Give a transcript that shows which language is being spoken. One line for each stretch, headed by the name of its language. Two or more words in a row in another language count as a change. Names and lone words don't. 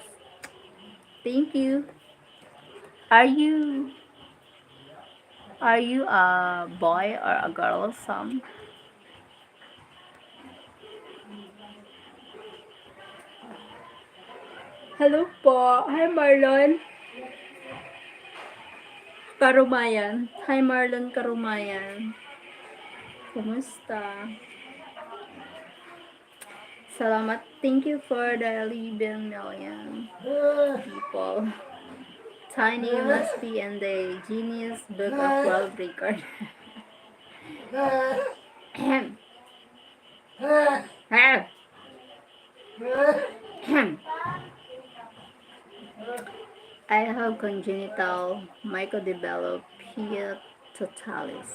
English: Thank you. Are you are you a boy or a girl, Sam? Hello po. Hi, Marlon. Karumayan. Hi, Marlon Karumayan. Kumusta? Salamat. Thank you for the 11 million people. Tiny must be in the Guinness Book of World Record. I have congenital microdevelopia totalis.